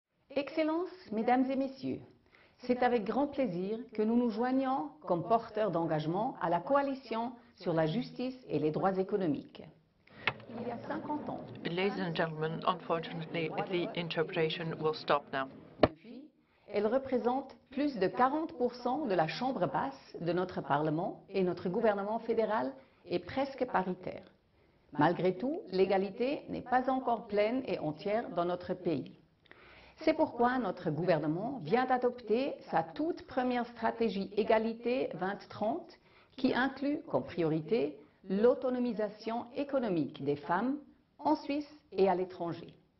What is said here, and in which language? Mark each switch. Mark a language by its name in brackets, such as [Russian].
[French] Excellences, Mesdames et Messieurs, c'est avec grand plaisir que nous nous joignons comme porteurs d'engagement à la coalition sur la justice et les droits économiques. Il y a 50 ans, [English] Ladies and gentlemen, unfortunately, the interpretation will stop now. [French] elle représente plus de 40% de la chambre basse de notre Parlement et notre gouvernement fédéral est presque paritaire. Malgré tout, l'égalité n'est pas encore pleine et entière dans notre pays. C'est pourquoi notre gouvernement vient d'adopter sa toute première stratégie égalité 2030 qui inclut comme priorité l'autonomisation économique des femmes en Suisse et à l'étranger.